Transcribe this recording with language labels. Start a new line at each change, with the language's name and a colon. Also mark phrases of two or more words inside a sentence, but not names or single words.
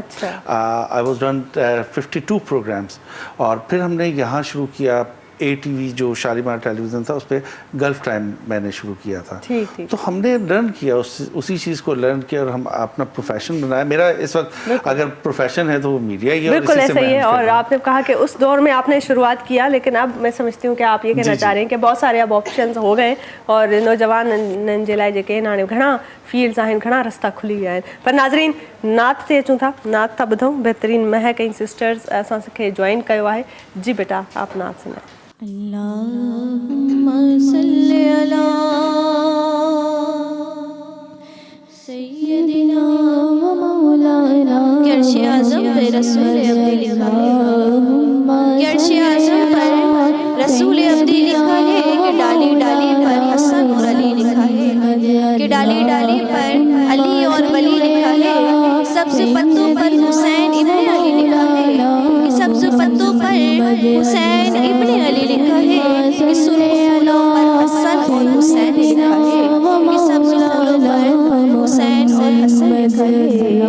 English: I was done 52 programs,
Urdu: اور پھر ہم نے یہاں شروع کیا اے ٹی وی جو شالیمار ٹیلی ویژن تھا, اس پہ گلف ٹائم میں نے شروع کیا تھا. تو ہم نے لرن کیا اسی چیز کو لرن کیا, اور ہم اپنا پروفیشن بنایا. میرا اس وقت اگر پروفیشن ہے تو وہ میڈیا ہی ہے. بالکل ایسا ہی ہے, اور آپ نے کہا کہ اس دور میں آپ نے شروعات کیا, لیکن اب میں سمجھتی ہوں کہ آپ یہ کہنا چاہ رہے ہیں کہ بہت سارے اب آپشنز ہو گئے, اور نوجوانن
Sindhi: جي لاءِ جيڪي هاڻي گهڻا فيلڊس آهن، گهڻا رستا کليا ويا آهن. پر ناظرين نعت تي اچون ٿا، نعت ٿا ٻڌون. بهترين مهڪ ۽ سسٽرس اسان کي جوائن ڪيو آهي.
Urdu: جی بیٹا آپ نعت سناؤ.
Arabic: اللهم صل على سيدنا ومولانا
Urdu: عرش اعظم پر رسول ابدی لکھا ہے, عرش اعظم پر رسول ابدی لکھا ہے, کہ ڈالی ڈالی پر حسن اور علی لکھا ہے, کہ ڈالی ڈالی پر علی اور ولی لکھا ہے, سبز پتوں پر حسین ابن علی لکھا ہے, کہ سبز پتوں پر حسین ابن علی لکھا ہے, کہ سرخ پھولوں پر حسن اور حسین لکھا ہے, کہ سبز پھولوں پر حسین اور حسن لکھا ہے.